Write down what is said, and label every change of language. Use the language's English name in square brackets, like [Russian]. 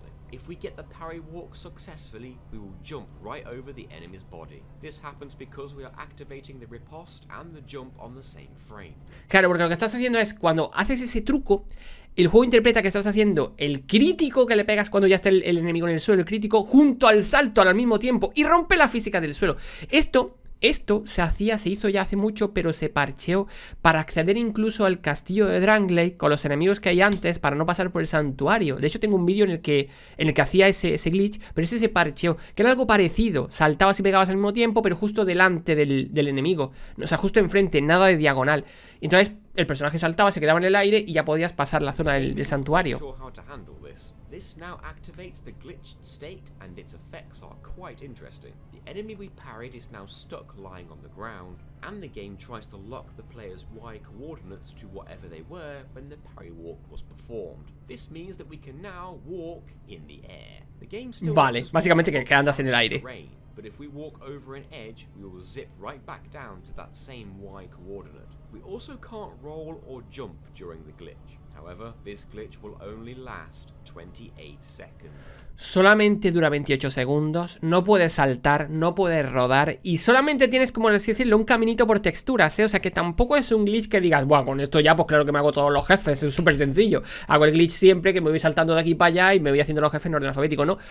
[English] If we get the parry walk successfully, we will jump right over the enemy's body. This happens because we are activating the riposte and the jump on the same frame. [Spanish] Claro, porque lo que estás haciendo es, cuando haces ese truco, el juego interpreta que estás haciendo el crítico que le pegas cuando ya está el enemigo en el suelo, el crítico, junto al salto al mismo tiempo, y rompe la física del suelo. Esto se hizo ya hace mucho, pero se parcheó para acceder incluso al castillo de Drangley con los enemigos que hay antes, para no pasar por el santuario. De hecho, tengo un vídeo en el que hacía ese glitch, pero ese se parcheó, que era algo parecido. Saltabas y pegabas al mismo tiempo, pero justo delante del enemigo. O sea, justo enfrente, nada de diagonal. Entonces, el personaje saltaba, se quedaba en el aire y ya podías pasar la zona del santuario. [English] This now activates the glitched state, and its effects are quite interesting. The enemy we parried is now stuck lying on the ground, and the game tries to lock the player's Y coordinates to whatever they were when the parry walk was performed. This means that we can now walk in the air. The game still [Spanish] vale, básicamente que andas en el aire. [English] But if we walk over an edge, we will zip right back down to that same Y coordinate. We also can't roll or jump during the glitch. However, this glitch will only last 28 seconds. [Spanish] Solamente dura 28 segundos, no puedes saltar, no puedes rodar y solamente tienes, como así decirlo, un caminito por texturas, ¿eh? O sea que tampoco es un glitch que digas, buah, con esto ya pues claro que me hago todos los jefes, es súper sencillo. Hago el glitch siempre que me voy saltando de aquí para allá y me voy haciendo los jefes en orden alfabético, ¿no?